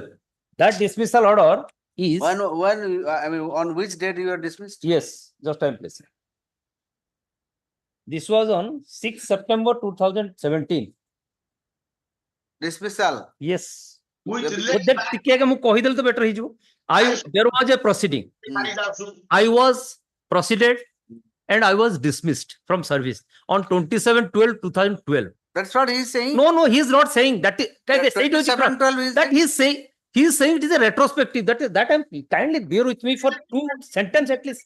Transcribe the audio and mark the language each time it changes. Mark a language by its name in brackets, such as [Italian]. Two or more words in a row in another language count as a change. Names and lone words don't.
[English] That dismissal order is, When, I mean, on which date you are dismissed? yes, just I am placing. This was on 6 September 2017. Dismissal. Yes. Which With With that, [Odia] ଟିକେ ଆଗେ ମୁଁ କହିଦେଲେ ତ better ହେଇଯିବ. [English] There was a proceeding. I was proceeded and I was dismissed from service on 27/12/2012. That's what he is saying. No, he is not saying that. That 2712 is. That he is saying it is a retrospective. That I'm kindly bear with me for 2 sentences at least.